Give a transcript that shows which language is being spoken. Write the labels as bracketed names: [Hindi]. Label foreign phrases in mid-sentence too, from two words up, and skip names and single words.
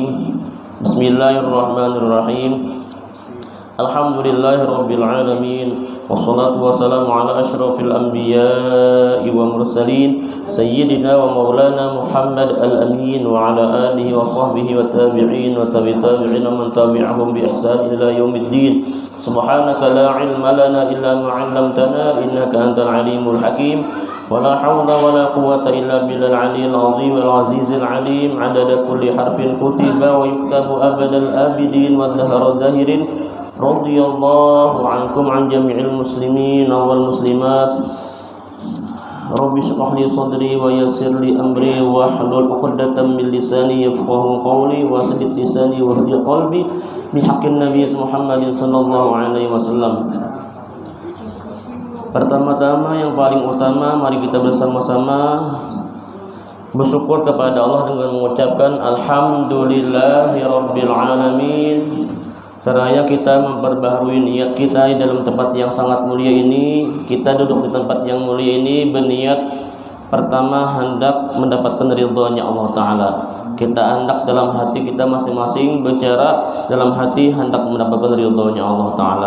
[Arabic] بسم الله الرحمن الرحيم. الحمد لله رب العالمين. والصلاة والسلام على أشرف الأنبياء والمرسلين سيدنا ومولانا محمد الأمين وعلى آله وصحبه والتابعين وتابعين من تبعهم بإحسان إلى يوم الدين. سبحانك لا علم لنا إلا ما علمتنا إنك أنت العليم الحكيم. ولا حول ولا قوة إلا بالله العلي العظيم العزيز العليم. عدد كل حرف كتب ويكتب أبد الآبدين ودهر الداهرين. رضي الله عنكم عن جميع المسلمين والمسلمات. رب اشرح لي صدري ويسر لي أمري واحلل عقدة من لساني يفقهوا قولي وسدد لساني واهد قلبي بحق النبي محمد صلى الله عليه وسلم. [Indonesian] Pertama-tama yang paling utama, mari kita bersama-sama bersyukur kepada Allah dengan mengucapkan [Arabic] الحمد لله رب العالمين. [Indonesian] Seraya kita memperbaharui niat kita di dalam tempat yang sangat mulia ini. Kita duduk di tempat yang mulia ini berniat pertama hendak mendapatkan ridhonya Allah Ta'ala. Kita hendak dalam hati kita masing-masing berbicara dalam hati hendak mendapatkan ridhonya Allah Ta'ala.